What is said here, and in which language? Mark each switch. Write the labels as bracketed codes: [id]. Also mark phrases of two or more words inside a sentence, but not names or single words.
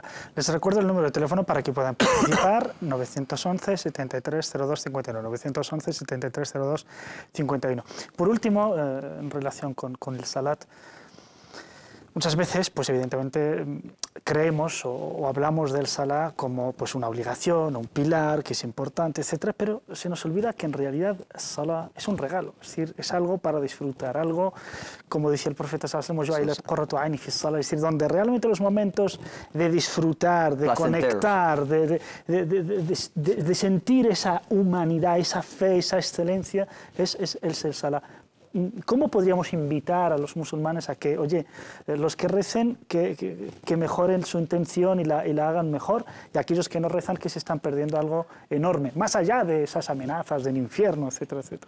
[es] Les recuerdo el número de teléfono para que puedan participar, 911 73 02 51, 911 73 02 51. Por último, en relación con el salat, muchas veces, pues evidentemente, creemos o hablamos del Salah como pues una obligación, un pilar que es importante, etcétera, pero se nos olvida que en realidad Salah es un regalo, es decir, es algo para disfrutar, algo, como decía el profeta [ar] صلى الله عليه وسلم, [es] es decir, donde realmente los momentos de disfrutar, de conectar, de sentir esa humanidad, esa fe, esa excelencia, es el Salah. ¿Cómo podríamos invitar a los musulmanes a que, oye, los que recen, que mejoren su intención y la hagan mejor, y aquellos que no rezan, que se están perdiendo algo enorme, más allá de esas amenazas del infierno, etcétera, etcétera?